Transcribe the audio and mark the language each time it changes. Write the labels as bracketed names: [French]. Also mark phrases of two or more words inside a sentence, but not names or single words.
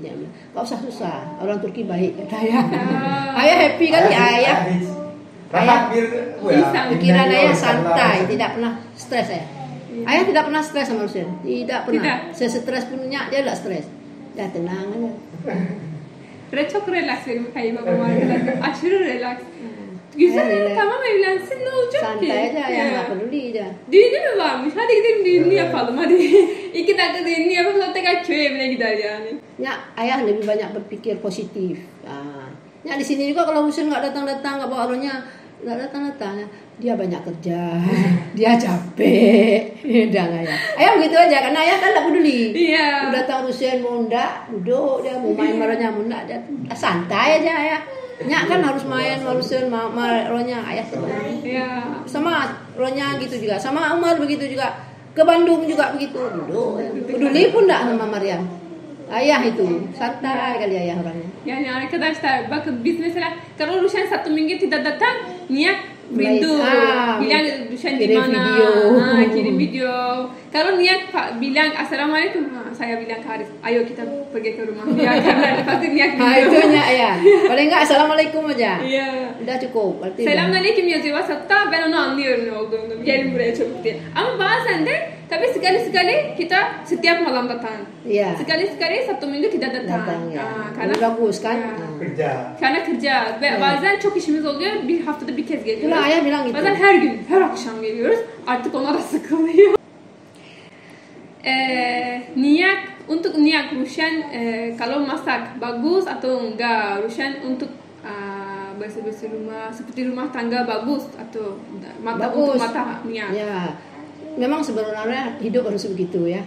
[Indonesian] Dia bilang nggak usah susah, orang Turki baik kata ayah. Ayah happy kan ya ayah. Pikiran ayah santai, tidak pernah stres ayah. Ayah tidak pernah stres sama Rusen, tidak pernah. Saya stres pun Nyak dia tidak stres, dia tenang aja. [Turkish] Çok relax benim kayınbabam arkadaşlar. Aşırı relax. Güzel, tamam evlensin ne olacak santai ki? [Indonesian] Santai aja, ya nggak peduli dia. [Turkish] Düğünü mü varmış? Hadi gidelim düğününü yapalım hadi. 2 dakika düğününü yapalım sonra tekrar köy evine gider yani. [Indonesian] Ya, ayah lebih banyak berpikir positif. Ya di sini juga kalau Rusen nggak datang-datang, nggak bawa orangnya, nggak datang-datang, dia banyak kerja, dia capek, udah nggak ya. Ayah begitu aja, karena ayah kan nggak peduli. Iya. Udah tahu Rusen mau ndak, duduk dia mau main marahnya mau ndak, dia santai aja ayah. Nyak kan harus main Rusen, marahnya ayah senang. Iya. Sama ronya gitu juga, sama Umar begitu juga. Ke Bandung juga begitu, duduk. Peduli pun ndak sama Maryam. Ayah itu santai kali ayah orangnya. [Turkish] Yani arkadaşlar bakın biz mesela [Indonesian] kalau Rushan satu minggu tidak datang, Niat rindu, bilang Rushan di mana, kirim video. Kalau Niat bilang assalamualaikum, saya bilang ke Haris, ayo kita pergi ke rumah dia karena pasti Niat video. Itu ayah. Paling enggak assalamualaikum aja. Iya. Udah cukup. [Turkish] Selamünaleyküm yazıyor WhatsApp'ta, ben onu anlıyorum ne olduğunu. Gelin buraya çabuk diye. Ama bazen de tabii [Indonesian] sekali-sekali kita setiap malam datang. Iya. Sekali-sekali satu minggu tidak datang. Ya. Karena bagus kan? Kerja. Karena kerja [Turkish] ve bazen çok işimiz oluyor. Bir haftada bir kez geliyoruz. [Indonesian] Itulah ayah bilang gitu. [Turkish] Bazen her gün, her akşam geliyoruz. Artık ona da sıkılıyor. [Indonesian] Untuk niat Rushan kalau masak bagus atau enggak, Rushan untuk bersih-bersih rumah seperti rumah tangga bagus atau untuk mata niat. Ya, memang sebenarnya hidup harus begitu ya.